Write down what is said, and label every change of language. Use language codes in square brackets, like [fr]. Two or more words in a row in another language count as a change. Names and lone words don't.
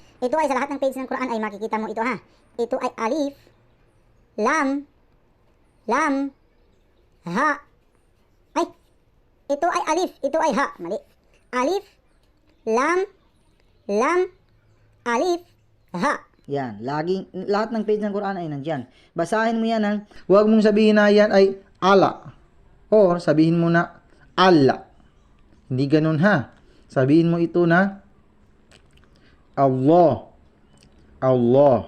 [tl] Ito ay sa lahat ng page ng Quran ay makikita mo ito ha. Ito ay alif, lam, ha. Ay, ito ay alif, ito ay ha. Mali. Alif, lam, alif, ha. Yan, lahat ng page ng Quran ay nandyan. Basahin mo yan ha. Huwag mong sabihin na yan ay ala. Or sabihin mo na alla. Hindi ganun ha. Sabihin mo ito na Allah. Allah.